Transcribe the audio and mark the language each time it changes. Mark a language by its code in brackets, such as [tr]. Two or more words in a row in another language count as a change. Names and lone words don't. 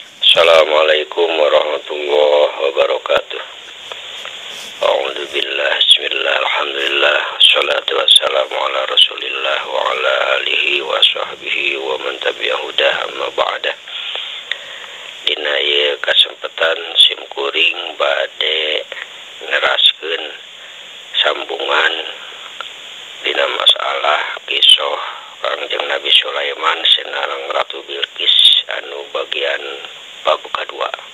[ar] السلام عليكم ورحمة الله وبركاته. أعوذ بالله بسم الله الحمد لله والصلاة والسلام على رسول الله وعلى آله وصحبه ومن تبع هداه أما بعد. [su] Dina ieu kasempatan simkuring bade neraskeun sambungan dina masalah kisah Kangjeng Nabi Sulaiman sinareng Ratu Bilqis anu [id] bagian bab kedua.